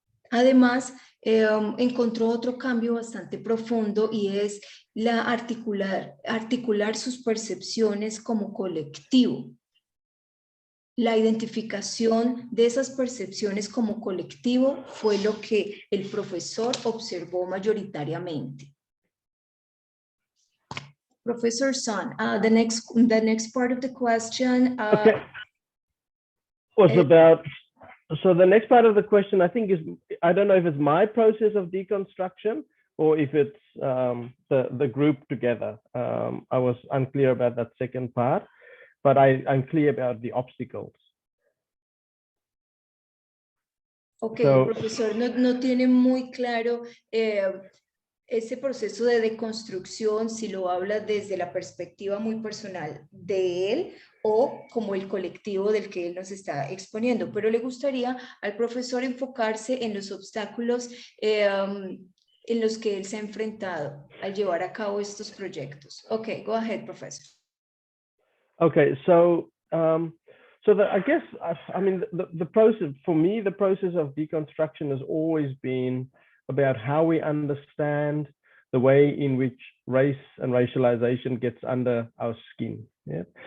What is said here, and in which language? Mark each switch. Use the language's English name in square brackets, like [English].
[Spanish] Además, encontró otro cambio bastante profundo y es articular sus percepciones como colectivo. La identificación de esas percepciones como colectivo fue lo que el profesor observó mayoritariamente. [English] Professor Sonn, the next part of the question was about, so the next part of the question, I think, is, I don't know if it's my process of deconstruction or if it's the group together. I was unclear about that second part, but I'm clear about the obstacles. [Spanish] Ok, so, el profesor no tiene muy claro ese proceso de deconstrucción, si lo habla desde la perspectiva muy personal de él o como el colectivo del que él nos está exponiendo, pero le gustaría al profesor enfocarse en los obstáculos en los que él se ha enfrentado al llevar a cabo estos proyectos. [English] Ok, go ahead, professor. Okay, so I guess, I mean, the process, for me, the process of deconstruction has always been about how we understand the way in which race and racialization gets under our skin. Yeah?